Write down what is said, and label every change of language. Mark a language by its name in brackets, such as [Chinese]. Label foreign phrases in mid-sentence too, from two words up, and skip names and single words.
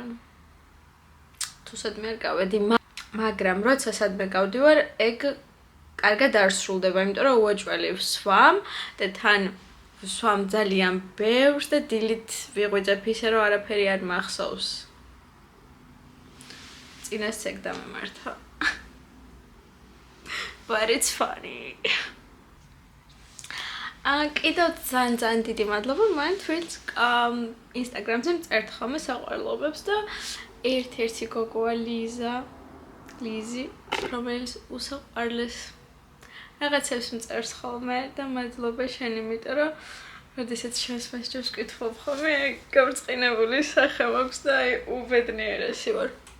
[Georgian] თუ სადმე არ გავედი, მაგრამ როცა სადმე გავდივარ, ეგ კარგად არ სრულდება, იმიტომ რომ უაჭველი ვსვამ და თან ვსვამ ძალიან ბევრს და დილით ვიღვიძებ ისე რომ არაფერი არ მახსოვს. წინას ეგ დამემართა. [English] But it's funny. [Georgian] კიდევ ძალიან დიდი მადლობა მან თვითონ Instagram-ზე მწერთ ხოლმე საყვარლობებს და ერთ-ერთი გოგოა ლიზი, რომელიც უსაყვარლეს რაღაცებს მწერს ხოლმე და მადლობა შენ, იმიტომ რომ როდესაც შენს მასჯობს ვკითხულობ ხოლმე, გაბრწყინებული სახე მაქვს და აი უბედნიერესი ვარ.